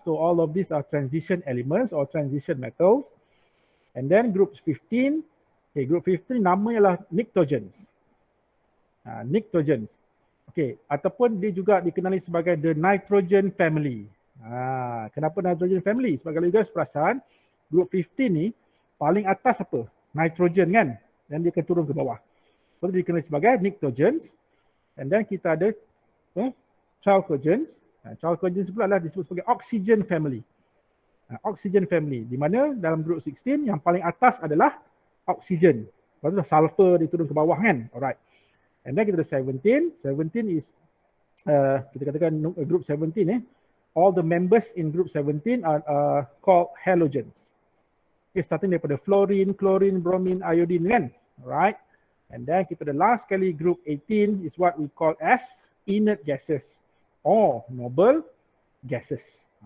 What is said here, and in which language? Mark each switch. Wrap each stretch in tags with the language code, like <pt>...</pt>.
<en>So all of these are transition elements or transition metals. And then group 15.</en> <ms>Okay, group 15 namanya adalah nitrogens. Nitrogens. Okay, ataupun dia juga dikenali sebagai</ms> <en>the nitrogen family.</en> <ms>Kenapa nitrogen family? Sebab kalau you guys perasan, group 15 ni paling atas apa? Nitrogen kan? Dan dia akan turun ke bawah. So dia dikenali sebagai nitrogens. And then kita ada chalcogens. Chalcogens pula adalah disebut sebagai oxygen family. Oxygen family. Di mana dalam group 16 yang paling atas adalah oxygen. Lepas tu sulfur dia turun ke bawah kan? Alright. And then kita ada 17.</ms> <en>17 is</en> <ms>kita katakan</ms> <en>group 17 all the members in group 17 are called halogens.</en> <ms>Okay, starting daripada fluorine, chlorine, bromine, iodine kan? Alright.</ms> <en>And then</en> <ms>kita ada</ms> <en>last kali group 18 is what we call as inert gases or noble gases.</en>